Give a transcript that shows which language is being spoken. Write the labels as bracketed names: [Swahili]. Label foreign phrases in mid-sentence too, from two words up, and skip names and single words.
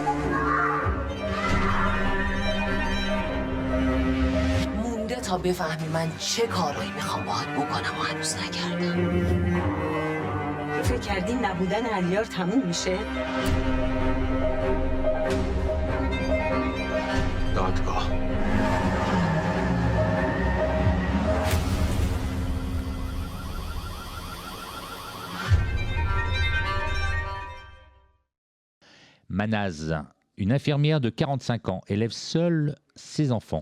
[Persian] مونده تا بفهمی من چه کارایی میخوام باهات بکنم و هنوز نکردم. فکر کردی نبودن علیار تموم میشه؟ دادگاه. [French] Manaz, une infirmière de 45 ans, élève seule ses enfants.